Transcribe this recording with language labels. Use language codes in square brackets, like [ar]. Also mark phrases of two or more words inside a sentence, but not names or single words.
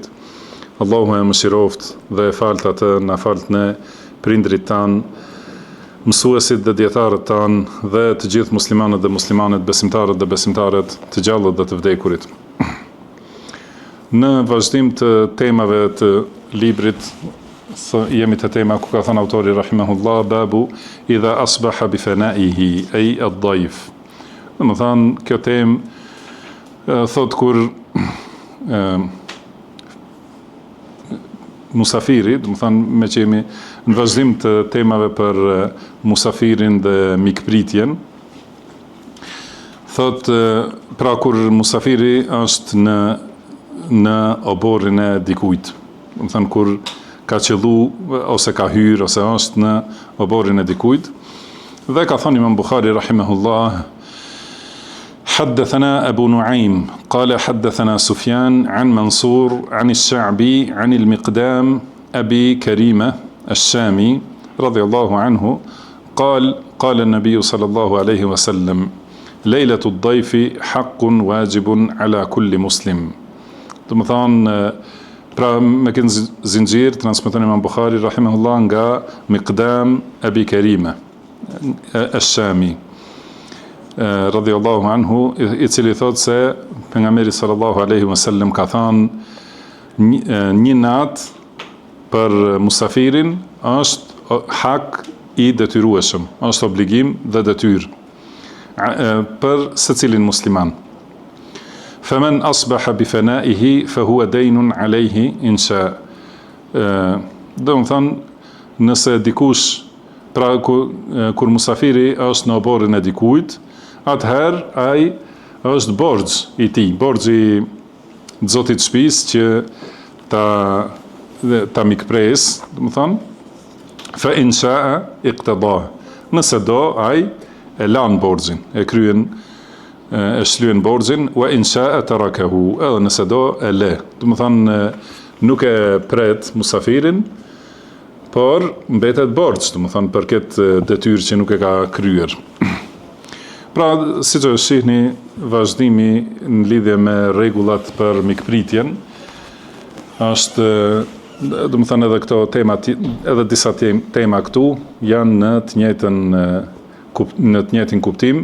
[sq] Allahu e mëshiroft dhe e falt atë, na falt ne, prindrit tan, mësuesit dhe dietarët tan dhe të gjithë muslimanët dhe muslimanet, besimtarët dhe besimtaret, të gjallët dhe të vdekurit. Në vazhdim të temave të librit, jemi të tema ku ka thënë autori rahimahullah, [ar] باب إذا أصبح بفنائه أي الضيف. [sq] Domethënë kjo temë thot kur musafiri, domethënë me që jemi në vazhdim të temave për musafirin dhe mikpritjen, thot pra kur musafiri është në oborrin e dikujt, domethënë kur ka qellu ose ka hyrë ose është në oborrin e dikujt. Dhe ka thënë Imam Bukhari rahimahullah, [ar] حدثنا أبو نعيم قال حدثنا سفيان عن منصور عن الشعبي عن المقدام أبي كريمة الشامي رضي الله عنه قال قال النبي صلى الله عليه وسلم ليلة الضيف حق واجب على كل مسلم. [sq] Dhe më thonë, pra me kënë zinxhir, transmeton Imam Bukhari rahimahullah nga Miqdam Abi Karima Ash-Shami [ar] رضي الله عنه, [sq] i cili thot se pejgamberi [ar] صلى الله عليه وسلم [sq] ka thënë një natë për musafirin është hak i detyrueshëm, është obligim dhe detyrë për secilin musliman. [ar] فمن أصبح بفنائه فهو دين عليه إن شاء. [sq] Do të thonë, nëse dikush, pra kur musafiri është në oborrin e dikujt, atëherë ai është borxh i tij, borxhi i zotit shtëpisë që ta mikpres, do të thonë, [ar] فإن شاء اقتضى. [sq] Nëse do, ai e lan borxhin, e kryen, e shlyen borxhin, [ar] وإن شاء تركه, [sq] edhe nëse do e le. Do të thonë, nuk e pret musafirin, por mbetet borxh, do të thonë, për këtë detyrë që nuk e ka kryer. Pra, si që shihni, vazhdimi në lidhje me rregullat për mikpritjen, është, do të thënë, edhe këto tema, edhe disa tema këtu janë në të njëjtin kuptim.